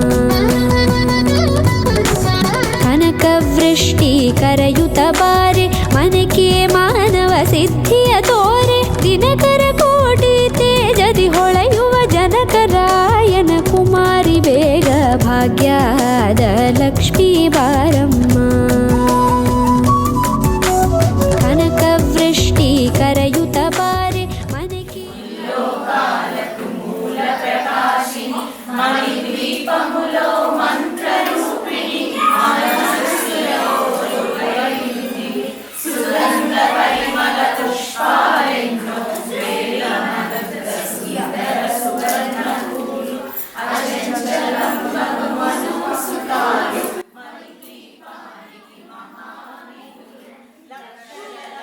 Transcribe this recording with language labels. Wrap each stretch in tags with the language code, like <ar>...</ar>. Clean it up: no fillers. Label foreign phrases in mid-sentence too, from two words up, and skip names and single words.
<kn>ಕನಕವೃಷ್ಟಿ ಕರೆಯುತ್ತ ಬಾರೆ ಮನಕೆ ಮಾನವ ಸಿದ್ಧಿಯ ತೋರೆ, ದಿನಕರ ಕೋಟಿ ತೇಜದಿ ಹೊಳೆಯುವ ಜನಕರಾಯನ ಕುಮಾರಿ ಬೇಗ ಭಾಗ್ಯದ ಲಕ್ಷ್ಮೀ ಬಾರಮ್ಮ, ಕನಕವೃಷ್ಟಿ ಕರೆಯುತ್ತ ಬಾರೆ ಮನಕೆ</kn> <te>లోకాలకు మూల ప్రకాశిని మణిద్వీపములో మంత్రరూపిణి సుగంధ పరిమళ పుష్పాలెన్నో వేల సుందర సువర్ణ పూలు అచంచలములను మనోసుకాలు మణిద్వీపానికి మహానిధులు లక్షల</te>